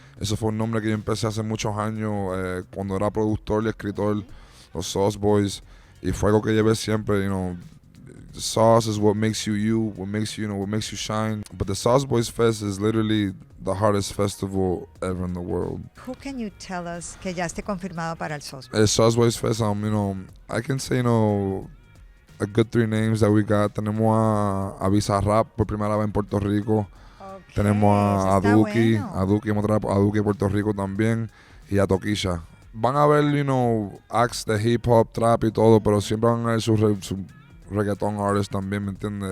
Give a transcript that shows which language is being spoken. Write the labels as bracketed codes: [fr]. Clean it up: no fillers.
[es] Eso fue un nombre que yo empecé hace muchos años, cuando era productor y escritor, los Sauce Boyz. Y fue algo que llevé siempre, [en] the sauce is what makes you, what makes you shine. But the Sauce Boyz Fest is literally the hardest festival ever in the world. Who can you tell us [es] que ya esté confirmado para el Sauce Boyz? [en] El Sauce Boyz Fest, I can say, a good 3 names that we got. [es] Tenemos a Bizarrap por primera vez en Puerto Rico. Okay, tenemos a Duki, bueno. a Duki en Puerto Rico también, y a Toquilla. Van a ver, acts de hip hop, trap y todo, pero siempre van a ver su reggaeton artists también, ¿me entiendes?